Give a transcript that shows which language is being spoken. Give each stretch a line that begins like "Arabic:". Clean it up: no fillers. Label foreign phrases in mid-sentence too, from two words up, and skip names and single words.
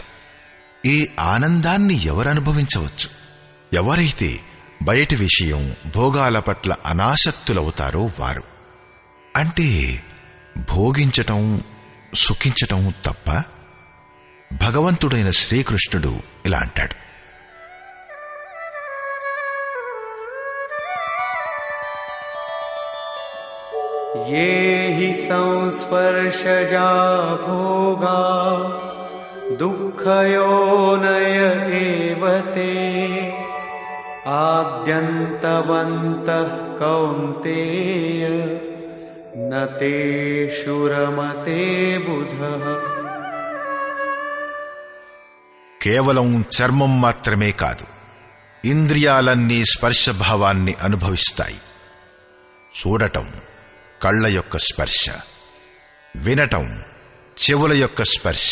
Telugu: ఈ ఆనందాన్ని ఎవరనుభవించవచ్చు? ఎవరైతే బయటి విషయం భోగాల పట్ల అనాసక్తులవుతారో వారు. అంటే భోగించటం సుఖించటం తప్ప? భగవంతుడైన శ్రీకృష్ణుడు ఇలా అంటాడు,
Sanskrit: ये हि संस्पर्शजा भोगा दुःखयोनय एव ते आद्यन्तवन्तः कौन्तेय न तेषु रमते बुधः.
Telugu: కేవలం చర్మం మాత్రమే కాదు, ఇంద్రియాలన్నీ స్పర్శభావాన్ని అనుభవిస్తాయి. చూడటం కళ్ళ యొక్క స్పర్శ, వినటం చెవుల యొక్క స్పర్శ.